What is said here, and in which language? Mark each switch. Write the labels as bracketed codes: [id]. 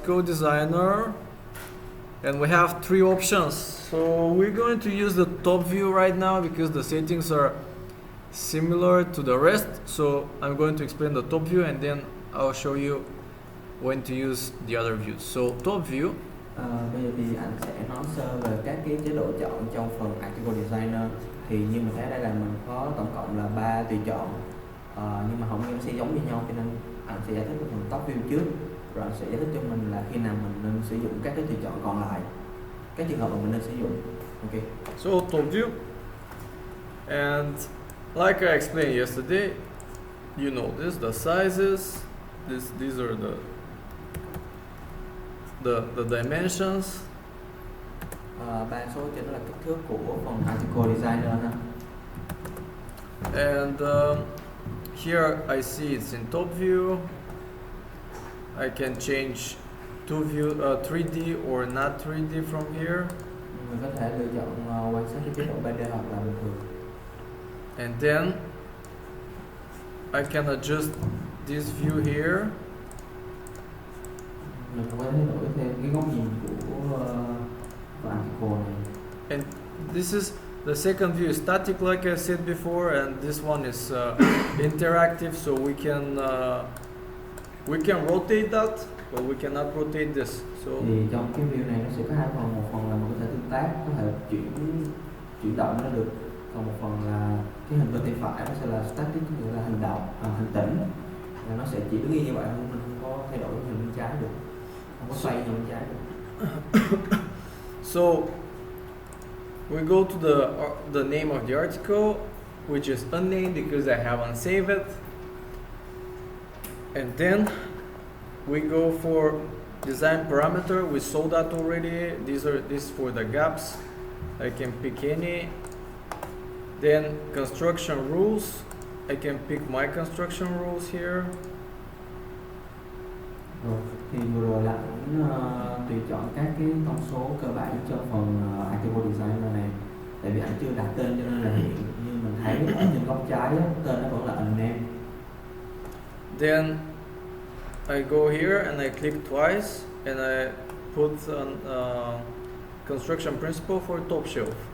[en] Article Designer, and we have three options. So we're going to use the top view right now because the settings are similar to the rest. So I'm going to explain the top view and then I'll show you when to use the other views. So top view. [vi] Bây giờ thì anh sẽ nói sơ về các cái chế độ chọn trong phần Article Designer. Thì như mình thấy đây là mình có tổng cộng là 3 tùy chọn, nhưng mà hầu như nó sẽ giống như nhau, cho nên anh sẽ giải thích phần top view trước, rồi anh sẽ giải thích cho mình là khi nào mình nên sử dụng các cái tùy chọn còn lại, các trường hợp mà mình nên sử dụng. [en] Okay. So top view, and like I explained yesterday, you know this, the sizes, these are the dimensions. [vi] Ba số trên đó là kích thước của phần Article Designer ha. [en] And here I see it's in top view. I can change 3D or not 3D from here. [vi] Mình có thể lựa chọn quan sát cái chế độ 3D hoặc là bình thường. [en] And then I can adjust this view here. [vi] Mình có thể đổi thêm cái góc nhìn của Article này. [en] And this is the second view is static, like I said before, and this one is interactive, so we can rotate that, but we cannot rotate this. So [vi] thì trong cái view này nó sẽ có hai phần, một phần là mình có thể tương tác, có thể chuyển động nó được, còn một phần là cái hình bên tay phải nó sẽ là static, nghĩa là hình động, hình tĩnh, và nó sẽ chỉ đứng yên như vậy thôi, mình không có thay đổi hình bên trái được, không có xoay hình bên trái được. [en] So we go to the name of the article, which is unnamed because I haven't saved it. And then we go for design parameter. We saw that already. These for the gaps. I can pick any. Then construction rules. I can pick my construction rules here. [vi] Rồi, thì vừa rồi là cũng tùy chọn các cái thông số cơ bản cho phần Article Designer này. Tại vì anh chưa đặt tên cho nên là hiện như mình thấy ở trên góc trái á, tên nó vẫn là unnamed. [en] Then I go here and I click twice and I put an construction principle for top shelf.